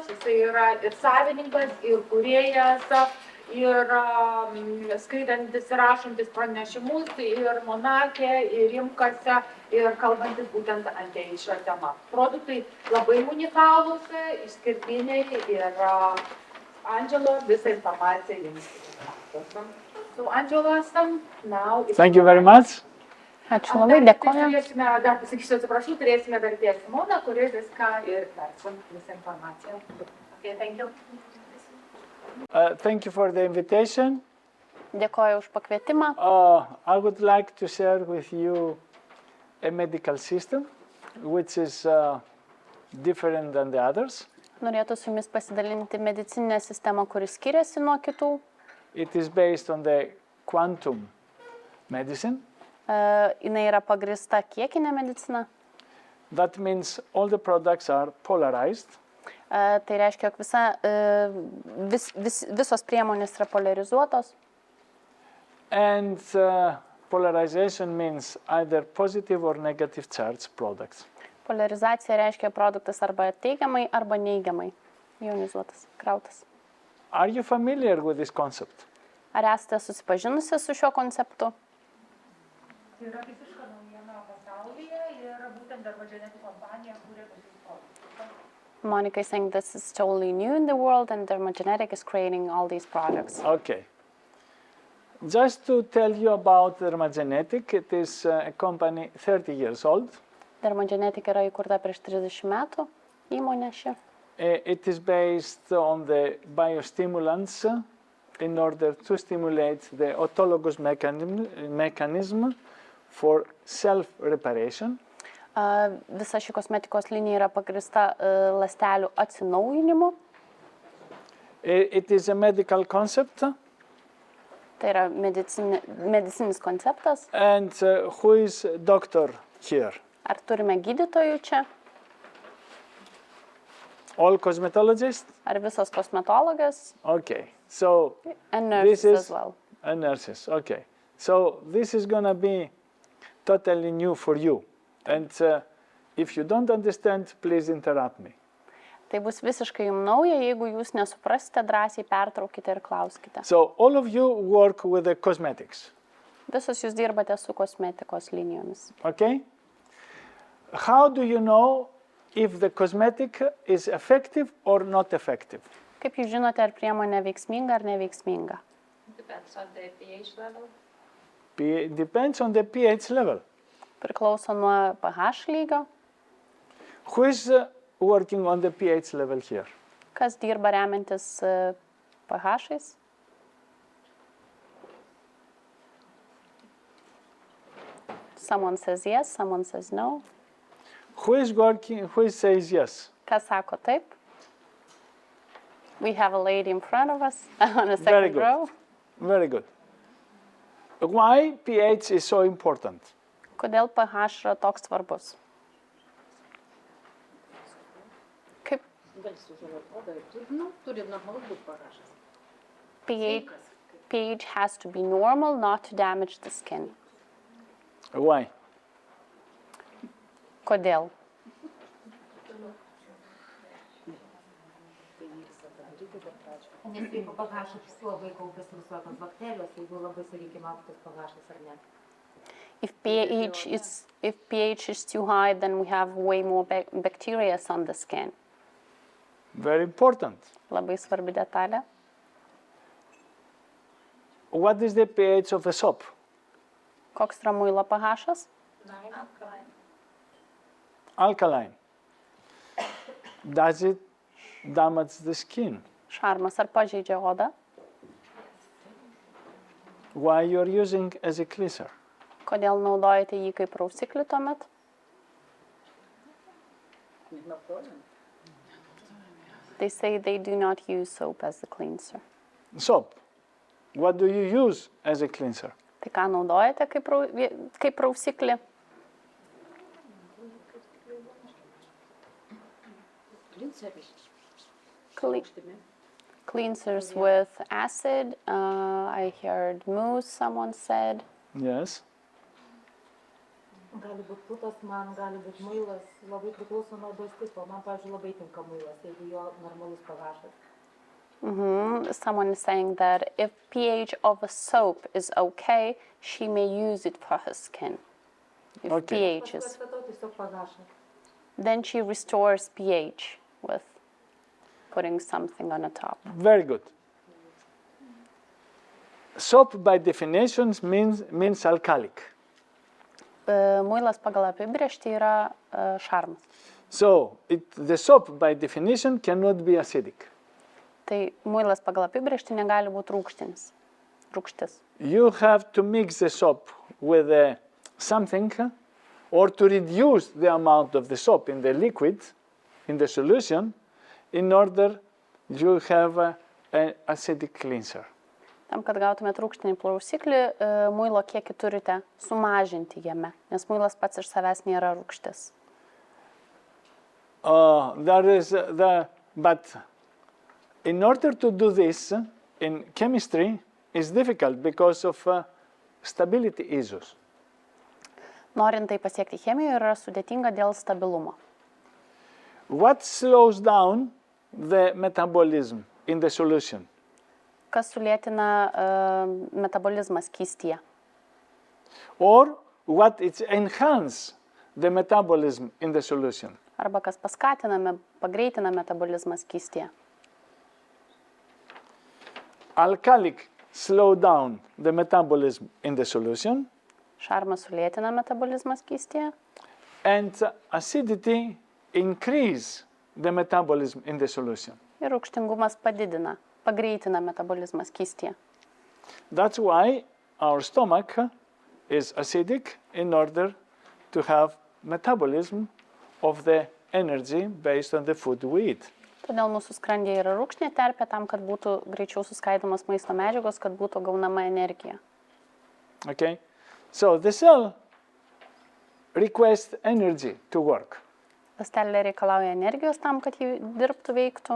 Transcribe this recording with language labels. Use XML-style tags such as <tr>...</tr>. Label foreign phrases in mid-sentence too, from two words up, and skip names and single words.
<lt>Jisai yra ir savininkas, ir kūrėjas, ir skaitantis ir rašantis pranešimus, ir monarchė, ir rimkose, ir kalbantis būtent apie šią temą. Produktai labai unikalūs, išskirtiniai ir Angelo visą informaciją jums.</lt> <en>So, Angela, now... Thank you very much.</en> <lt>Ačiū labai, dėkoju. Dar pasakysiu, atsiprašau, turėsime vertėją Simoną, kuri viską ir versim visą informaciją.</lt> <en>Okay, thank you. Thank you for the invitation.</en> <lt>Dėkoju už pakvietimą.</lt> <en>I would like to share with you a medical system which is different than the others.</en> <lt>Norėtų su jumis pasidalinti medicininę sistemą, kuris skiriasi nuo kitų.</lt> <en>It is based on the quantum medicine.</en> <lt>Jinai yra pagrįsta kiekinė medicina.</lt> <en>That means all the products are polarized.</en> <lt>Tai reiškia, jog visos priemonės yra polarizuotos.</lt> <en>And polarization means either positive or negative charge products.</en> <lt>Polarizacija reiškia produktas arba teigiamai, arba neigiamai ionizuotas, krautas.</lt> <en>Are you familiar with this concept?</en> <lt>Ar esate susipažinusi su šiuo konceptu? Tai yra visiška naujiena pasaulyje ir būtent DERMAGENETIC kompanija kūrė visus produktus.</lt> <en>Monica is saying this is totally new in the world and DERMAGENETIC is creating all these products. Okay. Just to tell you about DERMAGENETIC, it is a company 30 years old.</en> <lt>DERMAGENETIC yra įkurta prieš 30 metų, įmonė ši.</lt> <en>It is based on the biostimulants in order to stimulate the autologous mechanism for self-reparation.</en> <lt>Visa ši kosmetikos linija yra pagrįsta ląstelių atsinaujinimu.</lt> <en>It is a medical concept.</en> <lt>Tai yra medicinis konceptas.</lt> <en>And who is doctor here?</en> <lt>Ar turime gydytojų čia?</lt> <en>All cosmetologists?</en> <lt>Ar visos kosmetologės?</lt> <en>Okay. So And nurses as well. And nurses. Okay. So this is going to be totally new for you. And if you don't understand, please interrupt me.</en> <lt>Tai bus visiškai jums nauja, jeigu jūs nesuprasite, drąsiai pertraukite ir klauskite.</lt> <en>So all of you work with the cosmetics.</en> <lt>Visos jūs dirbate su kosmetikos linijomis.</lt> <en>Okay? How do you know if the cosmetic is effective or not effective?</en> <lt>Kaip jūs žinote, ar priemonė veiksminga ar neveiksminga?</lt> <en>Depends on the pH level. Depends on the pH level.</en> <lt>Priklauso nuo pH lygio.</lt> <en>Who is working on the pH level here?</en> <lt>Kas dirba remiantis pH-ais?</lt> <en>Someone says yes, someone says no. Who is working, who says yes?</en> <lt>Kas sako taip?</lt> <en>We have a lady in front of us on the Very second good. row. Very good. Why pH is so important?</en> <lt>Kodėl pH yra toks svarbus?</lt> <en>Kaip pH has to be normal, not to damage the skin. Why?</en> <lt>Kodėl? Nes jeigu pH labai kaupiasi visokios bakterijos, jeigu labai, sakykime, aukštas pH ar ne.</lt> <en>If pH is too high, then we have way more bacteria on the skin. Very important.</en> <lt>Labai svarbi detalė.</lt> <en>What is the pH of a soap?</en> <lt>Koks yra muilo pH-as?</lt> <en>Alkaline. Does it damage the skin?</en> <lt>Šarmas ar pažeidžia odą?</lt> <en>Why you are using as a cleanser?</en> <lt>Kodėl naudojate jį kaip prausiklį tuomet?</lt> <en>They say they do not use soap as a cleanser. Soap. What do you use as a cleanser?</en> <lt>Tai ką naudojate kaip prausiklį?</lt> <en>Cleansers with acid. I heard mousse, someone said. Yes.</en> <lt>Gali būti putas, man gali būti muilas, labai priklauso nuo odos tipo. Man, pavyzdžiui, labai tinka muilas, jeigu jo normalus pH.</lt> <en>Someone is saying that if pH of a soap is okay, she may use it for her skin. If Okay. pH is,</en> <lt>Pastatau tiesiog pH.</lt> <en>then she restores pH with putting something on the top. Very good. Soap by definition means alkalic.</en> <lt>Muilas pagal apibrėžtį yra šarmas.</lt> <en>So the soap by definition cannot be acidic.</en> <lt>Tai muilas pagal apibrėžtį negali būti rūgštis.</lt> <en>You have to mix the soap with something or to reduce the amount of the soap in the liquid, in the solution, in order you have an acidic cleanser.</en> <lt>Tam, kad gautumėt rūgštinį plausiklį, muilo kiekį turite sumažinti jame, nes muilas pats iš savęs nėra rūgštis.</lt> <en>But in order to do this in chemistry is difficult because of stability issues.</en> <lt>Norint tai pasiekti chemijoje yra sudėtinga dėl stabilumo.</lt> <en>What slows down the metabolism in the solution?</en> <lt>Kas sulėtina metabolizmą skystyje?</lt> <en>Or what it enhances the metabolism in the solution?</en> <lt>Arba kas pagreitina metabolizmą skystyje?</lt> <en>Alkalic slow down the metabolism in the solution.</en> <lt>Šarmas sulėtina metabolizmą skystyje.</lt> <en>And acidity increase the metabolism in the solution.</en> <lt>Ir rūgštingumas pagreitina metabolizmą skystyje.</lt> <en>That's why our stomach is acidic in order to have metabolism of the energy based on the food we eat.</en> <lt>Todėl mūsų skrandyje yra rūgštinė terpė tam, kad būtų greičiau suskaidomos maisto medžiagos, kad būtų gaunama energija.</lt> <en>Okay? So the cell requests energy to work.</en> <lt>Ląstelė reikalauja energijos tam, kad ji dirbtų, veiktų.</lt>